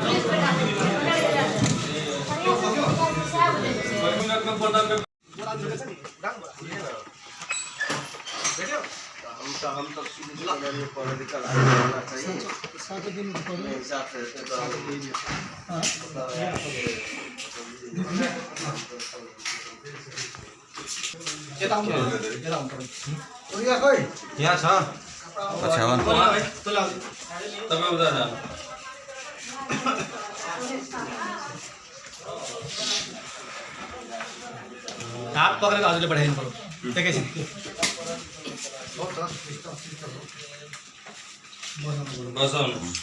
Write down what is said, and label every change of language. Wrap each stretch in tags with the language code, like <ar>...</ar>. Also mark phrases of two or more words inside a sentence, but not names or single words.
<hi>हम तो पॉलिटिकल होना चाहिए हिसाब से</hi> <ne>यहाँ छ अच्छा तपाईँ उता जानु। हात पक्रेर हजुरले पठाइदिनु पर्यो एकैछिन। बसाउनु।</ne>